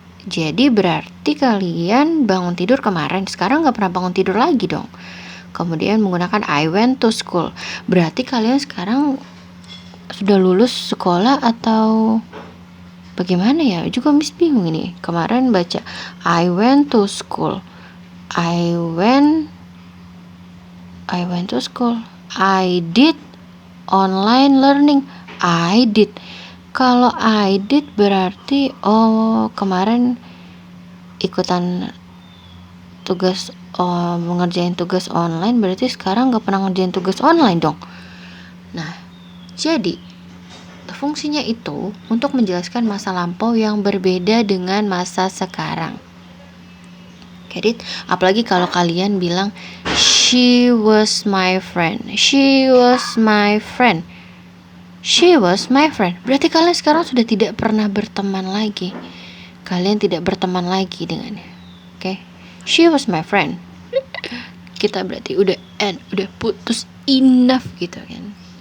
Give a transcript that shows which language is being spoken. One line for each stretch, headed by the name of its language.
Indonesian: Jadi berarti kalian bangun tidur kemarin, sekarang gak pernah bangun tidur lagi dong. Kemudian menggunakan
English: I went to school.
Indonesian: Berarti kalian sekarang sudah lulus sekolah atau bagaimana ya? Juga Miss bingung ini. Kemarin baca
English: I went to school. I went to school. I did online learning. I did.
Indonesian: Kalau
English: I did
Indonesian: berarti kemarin ikutan tugas mengerjain tugas online, berarti sekarang gak pernah ngerjain tugas online dong. Nah, jadi fungsinya itu untuk menjelaskan masa lampau yang berbeda dengan masa sekarang.
English: Get it?
Indonesian: Apalagi kalau kalian bilang
English: she was my friend. She was my friend. She was my friend.
Indonesian: Berarti kalian sekarang sudah tidak pernah berteman lagi. Kalian tidak berteman lagi dengannya. Oke?
English: She was my friend.
Indonesian: Kita berarti udah putus, enough gitu kan.